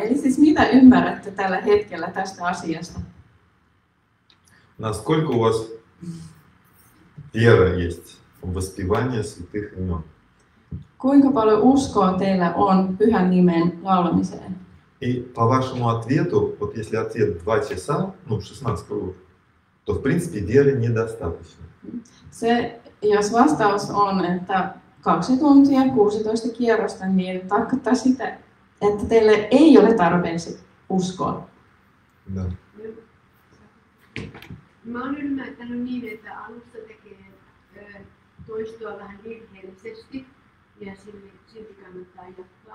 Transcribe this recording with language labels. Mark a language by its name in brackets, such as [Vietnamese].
[Finnish] Eli siis mitä ymmärrätte tällä hetkellä tästä asiasta? [Russian] Насколько у вас вера есть в воспевание святых имен? [Finnish] Kuinka paljon uskoa teillä on pyhän nimen laulamiseen? [Russian] И по вашему ответу, вот если ответ 2 часа, ну 16 кругов, то в принципе веры недостаточно. [Finnish] Se, jos vastaus on, että 2 tuntia, 16 kierrosta, niin tarkoittaa sitä, että teille ei ole tarpeeksi uskoa. [Russian] Да. [Finnish] Mä oon ymmärtänyt niin, että alussa tekee toistoa vähän virheellisesti ja silti kannattaa jatkaa.